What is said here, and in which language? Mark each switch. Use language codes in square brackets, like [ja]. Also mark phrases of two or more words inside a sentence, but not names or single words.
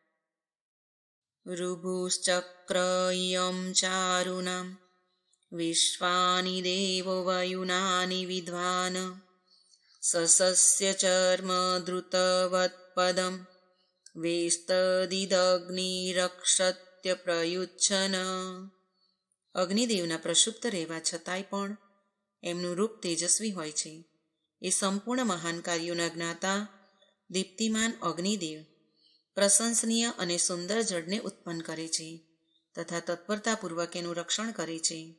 [sa] ऋभुश्चक्र इयं चारुणां विश्वानि देवो वयुनानि विद्वान् ससस्य चर्म द्रुतवत्पदं वेस्तदिदग्निरक्षत्य પ્રયુચ્છન। [gu] અગ્નિદેવના પ્રક્ષુપ્ત રહેવા છતાંય પણ એમનું રૂપ તેજસ્વી હોય છે। એ સંપૂર્ણ મહાન કાર્યોના જ્ઞાતા દીપ્તિમાન અગ્નિદેવ પ્રશંસનીય અને સુંદર જળને ઉત્પન્ન કરે છે તથા તત્પરતાપૂર્વક એનું રક્ષણ કરે છે।